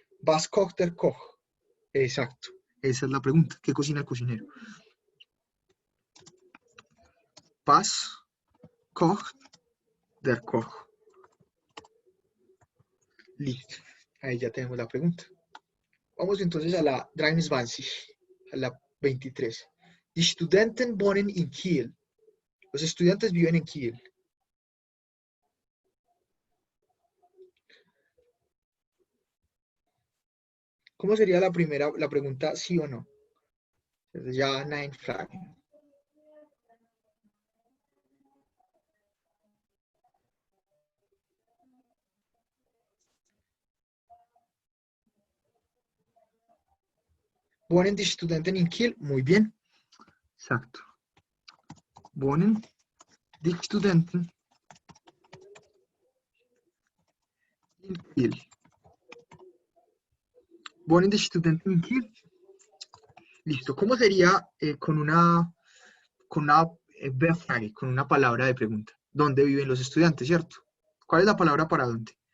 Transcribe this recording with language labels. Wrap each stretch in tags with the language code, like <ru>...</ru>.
<de>Was kocht der Koch?</de> <es>Exacto. Esa es la pregunta. ¿Qué cocina el cocinero?</es> <de>Was kocht der Koch?</de> <es>Listo. Ahí ya tenemos la pregunta. Vamos entonces a la 23, a la 23.</es> <de>Die Studenten wohnen in Kiel.</de> <es>Los estudiantes viven en Kiel. ¿Cómo sería la pregunta sí o no?</es> <de>Ya, nein, Fragen. Wohnen die Studenten in Kiel?</de> <es>Muy bien. Exacto.</es> <de>Wohnen die Studenten in Kiel. Wohnen die Studenten in Kiel.</de> <es>Listo. ¿Cómo sería Befrage, con una palabra de pregunta? ¿Dónde viven los estudiantes, cierto? ¿Cuál es la palabra para dónde?</es>